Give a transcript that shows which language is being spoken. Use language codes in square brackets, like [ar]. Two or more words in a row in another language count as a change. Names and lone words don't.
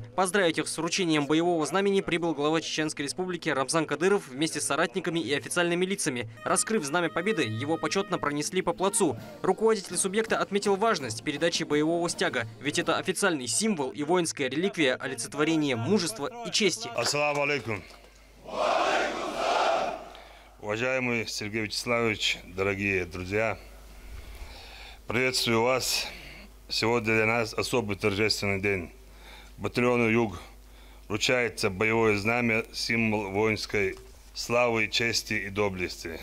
[ru] Поздравить их с вручением боевого знамени прибыл глава Чеченской Республики Рамзан Кадыров вместе с соратниками и официальными лицами. Раскрыв знамя победы, его почетно пронесли по плацу. Руководитель субъекта отметил важность передачи боевого стяга, ведь это официальный символ и воинская реликвия олицетворения мужества и чести. [ar] السلام عليكم. [ru] Уважаемый Сергей Вячеславович, дорогие друзья, приветствую вас. Сегодня для нас особый торжественный день. Батальону «Юг» вручается боевое знамя, символ воинской славы, чести и доблести.